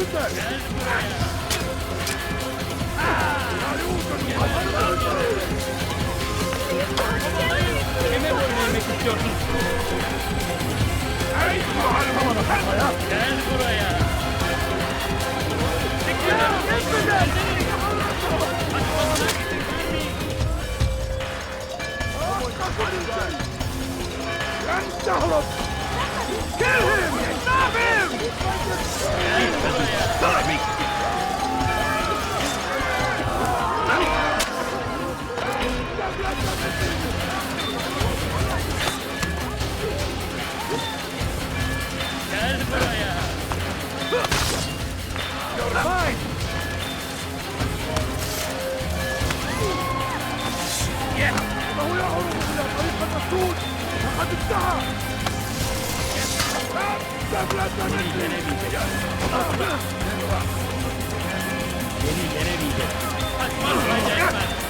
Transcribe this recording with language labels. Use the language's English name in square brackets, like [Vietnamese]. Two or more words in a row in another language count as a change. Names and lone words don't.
[Turkish] Kime boyun eğmek istiyorsun? Gel buraya. [English] Kill him! Stop him! [Turkish] Gel buraya. [English] You're mine! [Arabic] إنه يهرب إلى طريق المسدود لقد انتهى! [Turkish] Beni yenemeyecek. Kaçmaz.